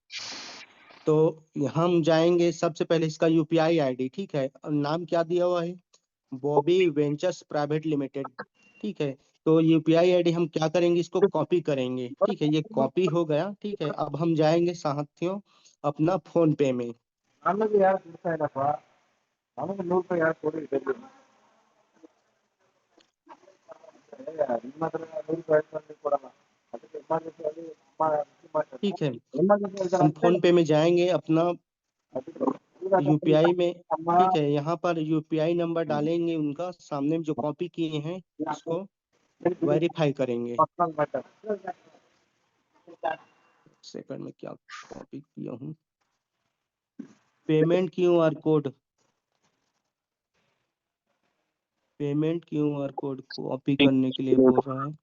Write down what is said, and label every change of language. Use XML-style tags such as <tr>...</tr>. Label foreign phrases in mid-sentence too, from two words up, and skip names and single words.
<hi>तो हम जाएंगे सबसे पहले इसका यूपीआई आईडी, ठीक है। और नाम क्या दिया हुआ है, बॉबी वेंचर्स प्राइवेट लिमिटेड, ठीक है। तो यूपीआई आईडी हम क्या करेंगे, इसको कॉपी करेंगे, ठीक है। ये कॉपी हो गया, ठीक है। अब हम जाएंगे साथियों अपना फोन पे में।</hi> <kn>ನಮಗೆ ಯಾರು ಕೊಡ್ತಾ ಇಲ್ಲಪ್ಪ, ನಮಗೆ 100 ರೂಪಾಯಿ ಯಾರು ಕೊಡಿ ನಿಮ್ಮ ಹತ್ರ 100 ರೂಪಾಯಿ ಕೊಡಲ್ಲ, ಅದಕ್ಕೆ ಎಮರ್ಜೆನ್ಸಿ ಆಗಿ</kn> <hi>ठीक है,</hi> <kn>ಎಮರ್ಜೆನ್ಸಿ</kn> <hi>हम फोन पे में जाएंगे अपना यूपीआई में, ठीक है। यहाँ पर यूपीआई नंबर डालेंगे उनका, सामने में जो कॉपी किए हैं इसको वेरीफाई करेंगे। सेकंड में क्या कॉपी किया हूँ, पेमेंट क्यूआर कोड, पेमेंट क्यूआर कोड कॉपी करने के लिए बोल रहा है।</hi>